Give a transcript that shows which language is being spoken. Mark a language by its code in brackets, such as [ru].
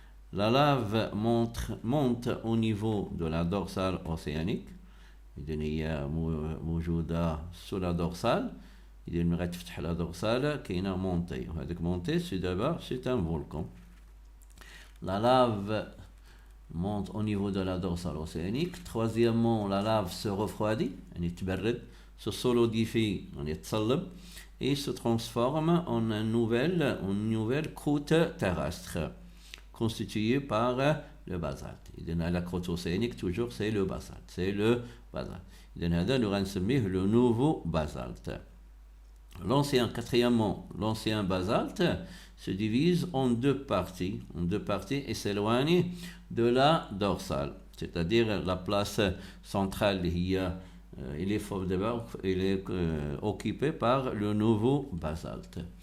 [fr] La lave monte au niveau de la dorsale océanique، [ar] إذن هي موجودة [fr] sous la dorsale. [ar] إذن ملي غتفتح la dorsale كاينة مونتي، وهذيك مونتي سي دابا [fr] c'est un volcan. La lave monte au niveau de la dorsale océanique. Troisièmement, la lave se refroidit يعني تبرد، se solidifie يعني تصلب et se transforme en une nouvelle croûte terrestre constituée par le basalte. إذن la croûte océanique toujours c'est le basalte. [ar] إذن هذا اللي غنسميه [fr] le nouveau basalte. Quatrièmement, l'ancien basalte se divise en deux parties et s'éloigne de la dorsale, c'est-à-dire la place centrale il est occupé par le nouveau basalte.